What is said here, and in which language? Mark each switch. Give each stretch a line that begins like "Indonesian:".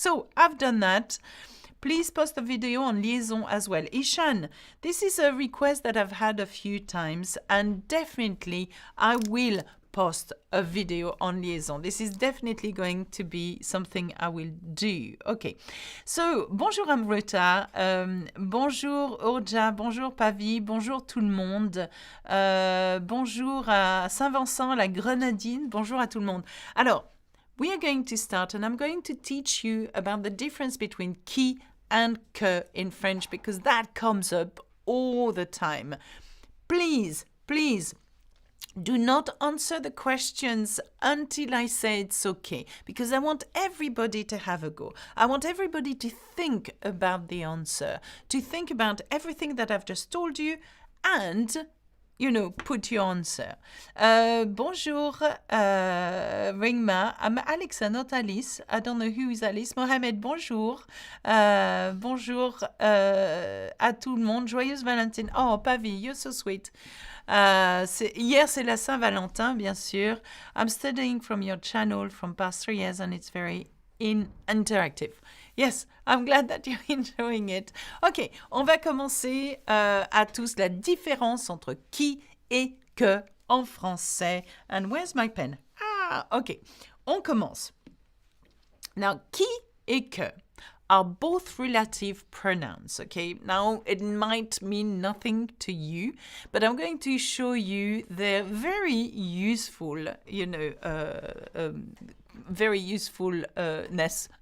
English: So I've done that. Please post a video on liaison as well. Ishan, this is a request that I've had a few times, and definitely I will post a video on liaison. This is definitely going to be something I will do. Okay.
French: So, bonjour Amrita, bonjour Orja, bonjour Pavi, bonjour tout le monde, bonjour à Saint-Vincent, la Grenadine, bonjour à tout le monde.
English: Alors, we are going to start, and I'm going to teach you about the difference between qui and que in French, because that comes up all the time. Please, do not answer the questions until I say it's okay, because I want everybody to have a go. I want everybody to think about the answer, to think about everything that I've just told you, and put your answer.
French: Bonjour, Ringma.
English: I'm Alexa, not Alice. I don't know who is Alice. Mohamed, bonjour.
French: Bonjour à tout le monde. Joyeuse Valentine.
English: Oh, Pavi, you're so sweet.
French: Hier, c'est la Saint-Valentin, bien sûr.
English: I'm studying from your channel from past 3 years, and it's very interactive. Yes, I'm glad that you're enjoying it.
French: Ok, on va commencer à tous la différence entre qui et que en français.
English: And where's my pen?
French: Ok, on commence.
English: Now, qui et que are both relative pronouns, okay? Now, it might mean nothing to you, but I'm going to show you their very useful, very usefulness.